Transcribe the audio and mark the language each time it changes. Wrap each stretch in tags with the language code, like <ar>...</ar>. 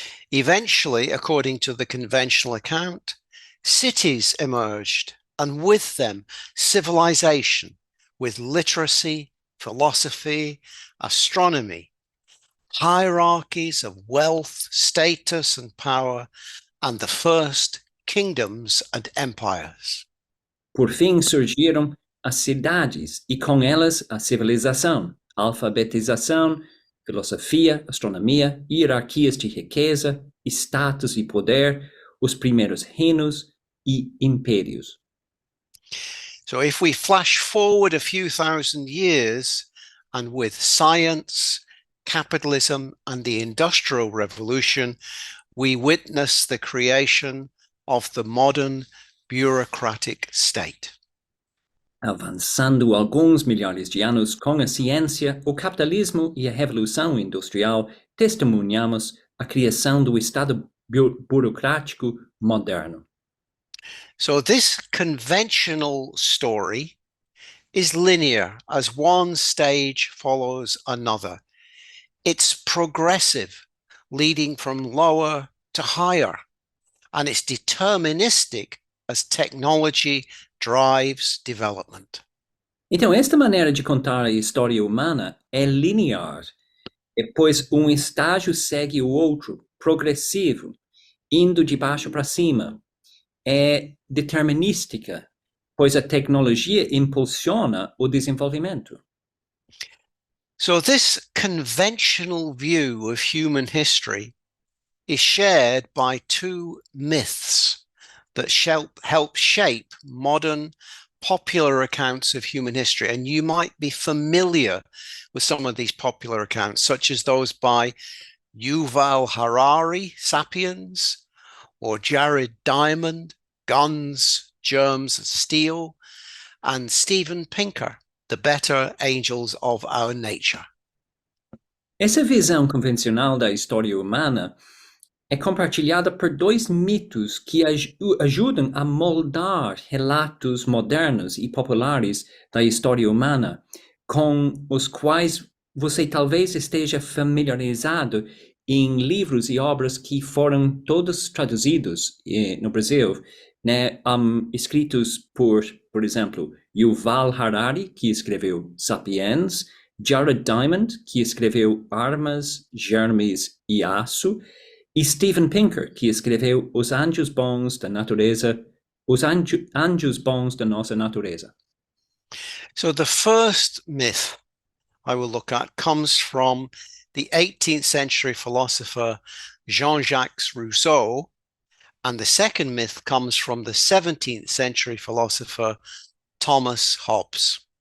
<en>Eventually, according to the conventional account, cities emerged, and with them civilization, with literacy, philosophy, astronomy, hierarchies of wealth, status, and power, and the first kingdoms and empires.</en> <pt>Por fim surgiram as cidades e com elas a civilização, alfabetização, filosofia, astronomia, hierarquias de riqueza, status e poder, os primeiros reinos e impérios.</pt> <en>So if we flash forward a few thousand years, and with science, capitalism, and the Industrial Revolution, we witness the creation of the modern bureaucratic state.</en> <pt>Avançando alguns milhares de anos com a ciência, o capitalismo e a revolução industrial, testemunhamos a criação do Estado burocrático moderno.</pt> <en>So this conventional story is linear as one stage follows another. It's progressive, leading from lower to higher, and it's deterministic as technology drives development.</en> <pt>Então, esta maneira de contar a história humana é linear, pois um estágio segue o outro, progressivo, indo de baixo para cima. É determinística, pois a tecnologia impulsiona o desenvolvimento.</pt> <en>So this conventional view of human history is shared by two myths that help shape modern popular accounts of human history. And you might be familiar with some of these popular accounts, such as those by Yuval Harari, Sapiens, or Jared Diamond, Guns, Germs, Steel, and Steven Pinker, The Better Angels of Our Nature.</en> <pt>Essa visão convencional da história humana é compartilhada por dois mitos que ajudam a moldar relatos modernos e populares da história humana, com os quais você talvez esteja familiarizado em livros e obras que foram todos traduzidos no Brasil, né, escritos por exemplo, Yuval Harari, que escreveu Sapiens, Jared Diamond, que escreveu Armas, Germes e Aço, e Steven Pinker, que escreveu Os Anjos Bons da Natureza, Os Anjos Bons da Nossa Natureza.</pt> <en>So the first myth I will look at comes from the 18th century philosopher Jean-Jacques Rousseau, and the second myth comes from the 17th century philosopher Thomas Hobbes.</en>